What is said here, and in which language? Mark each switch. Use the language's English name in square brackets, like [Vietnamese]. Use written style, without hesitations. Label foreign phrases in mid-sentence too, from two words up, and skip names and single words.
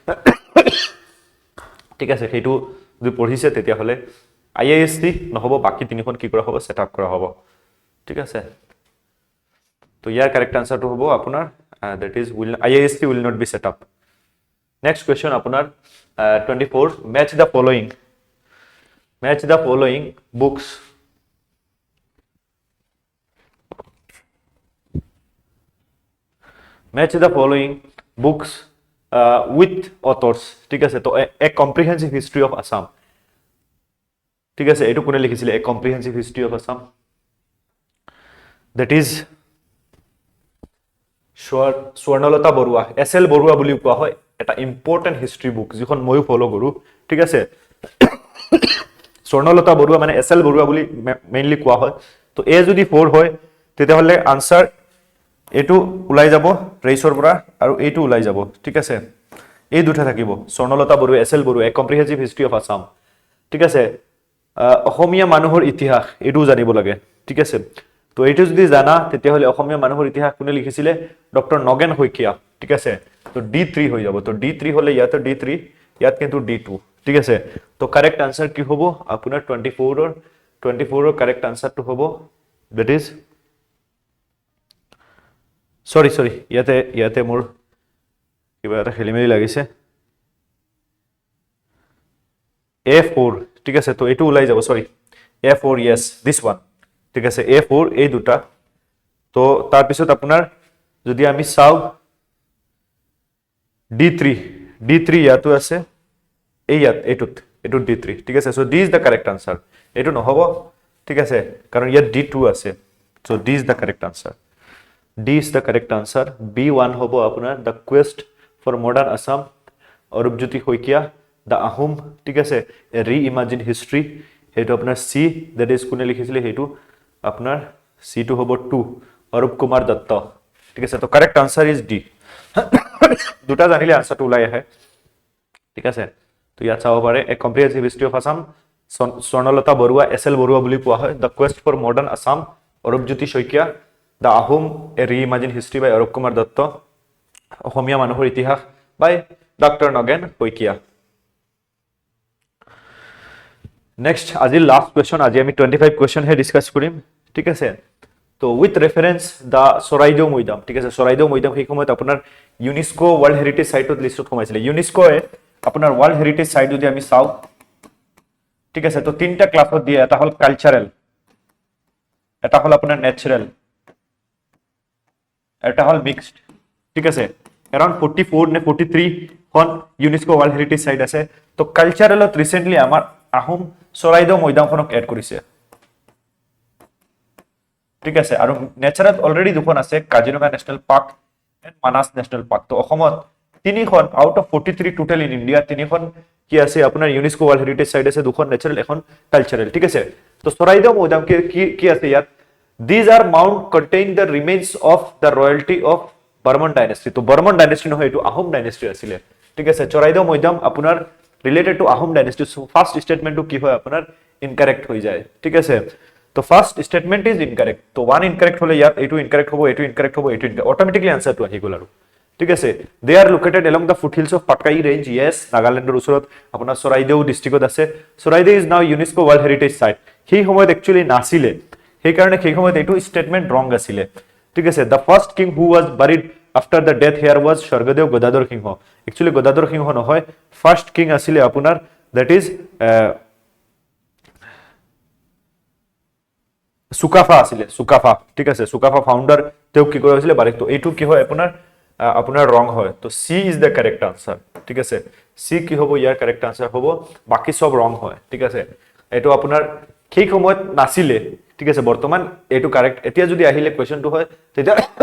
[Assamese] ঠিক আছে সেইটো যদি পঢ়িছে তেতিয়া হলে আইআইএসসি নহব বাকি তিনিখন কি কৰা হ'ব সেটআপ কৰা হ'ব ঠিক আছে তো ইয়াৰ [English] correct answer [Assamese] হ'ব আপোনাৰ [English] that is IISc will not be set up next question [Assamese] আপোনাৰ 24 [English] match the following books with authors [Assamese] ঠিক আছে তো [English] a comprehensive history of Assam [Assamese] ঠিক আছে এটো কোনে লিখিছিলে [English] a comprehensive history of Assam that is [Assamese] স্বৰ্ণলতা বৰুৱা এসএল বৰুৱা বুলি কোৱা হয় এটা [English] important history book [Assamese] যিখন ময়ো ফলো কৰো ঠিক আছে স্বৰ্ণলতা বৰুৱা মানে এসএল বৰুৱা বুলি মেইনলি কোৱা হয় তো এ যদি 4 হয় তেতিয়া হলে আনসাৰ এটো উলাই যাব ৰেইছৰ পৰা আৰু এটো উলাই যাব ঠিক আছে এই দুটা থাকিব স্বৰ্ণলতা বৰুৱা এসএল বৰুৱা এক কম্প্ৰিহেনসিভ হিষ্ট্ৰি অফ আসাম ঠিক আছে অসমীয়া মানুহৰ ইতিহাস এটো জানিব লাগে ঠিক আছে তো এইটো যদি জানা তেতিয়া হলে অসমীয়া মানুহৰ ইতিহাস কোনে লিখিছিলে ডক্টৰ নগেন শইকীয়া ঠিক আছে তো D3 হৈ যাব তো D3 হলে ইয়াত D3 ইয়াত কিন্তু D2 ঠিক আছে তো [English] correct answer [Assamese] কি হ'ব আপোনাৰ 24 ৰ [English] correct answer [Assamese] হ'ব [English] that is [Assamese] sorry ইয়াতে মোৰ কিবা এটা খেলিমেলি লাগিছে A4 ঠিক আছে তো এটো ওলাই যাব সরি A4 [English] yes this one [Assamese] ঠিক আছে A4 এই দুটা তো তাৰ পিছত আপোনাৰ যদি আমি চাও D3 ইয়াতো আছে এই ইয়াত এটো D3 ঠিক আছে সো [English] this is the correct answer [Assamese] এটো নহব ঠিক আছে কাৰণ ইয়াত D2 আছে সো [English] this is the correct answer D is the correct answer B1 [Assamese] হ'ব আপোনাৰ [English] the quest for modern Assam অৰূপজ্যোতি শইকীয়া the Ahom [Assamese] ঠিক আছে [English] re-imagine history হেতু [Assamese] আপোনাৰ C [English] that is [Assamese] কোনে লিখিছিলে হেতু আপনার C2 হ'ব 2 অরূপ কুমার দত্ত ঠিক আছে তো [English] correct answer is D [Assamese] দুটা জানিলে আনসারটো ওলাই আহে ঠিক আছে তো ইয়াত চাব পাৰে এ কম্প্ৰিহেনসিভ হিষ্ট্ৰি অফ আসাম স্বৰ্ণলতা বৰুৱা এসএল বৰুৱা বুলি কোৱা হয় দ্য কোয়েস্ট ফৰ মডাৰ্ণ আসাম অৰূপজ্যোতি শইকীয়া দ্য আহোম এ ৰি-ইমাজিন হিষ্ট্ৰি বাই অৰূপ কুমাৰ দত্ত অসমীয়া মানুহৰ ইতিহাস বাই ডক্টৰ নগেন শইকীয়া [English] Next, আজি last question, [Assamese] আজি আমি 25 question হে discuss কৰিম ঠিক আছে তো [English] with reference the [Assamese] চৰাইদেউ মৈদাম ঠিক আছে চৰাইদেউ মৈদাম সেই সময়ত আপোনাৰ [English] UNESCO World Heritage Site [Assamese] লিষ্টত সোমাইছিলে ইউনেস্কো এ আপোনাৰ [English] World Heritage Site [Assamese] যদি আমি চাও ঠিক আছে তো তিনটা ক্লাছত দিয়ে এটা হল কালচারাল এটা হল আপোনাৰ ন্যাচারাল এটা হল মিক্সড ঠিক আছে around 44 নে 43 খন [English] UNESCO World Heritage Site [Assamese] আছে তো কালচারালত ৰিসেন্টলি আমাৰ আহোম চৰাইদেউ মৈদামখনক এড কৰিছে ঠিক আছে আৰু নেচাৰত অলৰেডি দুখন আছে কাজিৰঙা নেশনেল পাৰ্ক এণ্ড মানাস নেশনেল পাৰ্ক তো অসমত তিনিখন [English] out of 43 total in India [Assamese] তিনিখন কি আছে আপোনাৰ [English] UNESCO World Heritage Site [Assamese] আছে দুখন নেচাৰাল এখন কালচাৰাল ঠিক আছে তো চৰাইদেউ মৈদাম কি আছে ইয়াত [English] these are mount contain the remains of the royalty of Burman dynasty [Assamese] তো [English] Burman dynasty [Assamese] নহয় এটো আহোম dynasty আছিল ঠিক আছে চৰাইদেউ মৈদাম আপোনাৰ [English] related to Ahom dynasty so first statement [Assamese] to কি হয় আপনার incorrect হৈ যায় ঠিক আছে তো [English] first statement is incorrect [Assamese] তো [English] one incorrect [Assamese] হলে ইয়াত এটো incorrect হ'ব এটো incorrect হ'ব এটো [English] automatically answer [Assamese] to আহি গল আৰু ঠিক আছে [English] they are located along the foothills of Patkai range yes [Assamese] নাগালেণ্ডৰ ওচৰত আপোনাৰ চৰাইদেউ ডিস্ট্ৰিক্টত আছে চৰাইদেউ [English] is now UNESCO world heritage site [Assamese] সেই সময়ত [English] actually [Assamese] নাছিলে সেই কাৰণে সেই সময়ত এটো [English] statement wrong [Assamese] আছিলে ঠিক আছে [English] the first king who was buried after the death here was [Assamese] স্বৰ্গদেউ গদাধৰ সিংহ actually গদাধৰ সিংহ নহয় [English] first king [Assamese] আছিলে আপোনাৰ [English] that is [Assamese] সুকাফা আছিলে সুকাফা ঠিক আছে সুকাফা ফাউন্ডার তেওঁ কি কৰা হৈছিলে বাৰেক তো এইটো কি হয় আপোনাৰ ৰং হয় তো [English] C is the correct answer [Assamese] ঠিক আছে সি কি হ'ব ইয়াৰ [English] correct answer [Assamese] হ'ব বাকি সব ৰং হয় ঠিক আছে এইটো আপোনাৰ সেই সময়ত নাছিলে ঠিক আছে বৰ্তমান এইটো কাৰেক্ট এতিয়া যদি আহিলে কোৱেশ্চনটো হয় তেতিয়া